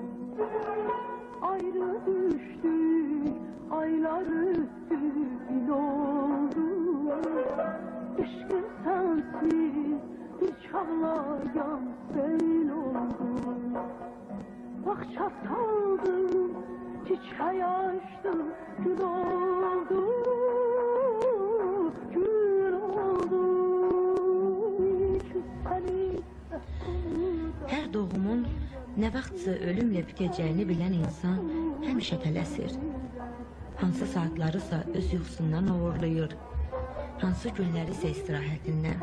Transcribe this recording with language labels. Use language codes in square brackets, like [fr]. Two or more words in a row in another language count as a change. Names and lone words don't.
[tr] Ayrı düştük, aylar üstü gün oldu. Üç gün sensiz bir çağlayan sel oldu. Bahçe saldım, çiçeği açtım, gül oldu, gül oldu. [az] Hər doğumun nə vaxtsa ölümlə bitəcəyini bilən insan həmişə tələsir. Hansı saatlarısa öz yuxusundan uğurlayır, hansı günlərisə istirahətindən.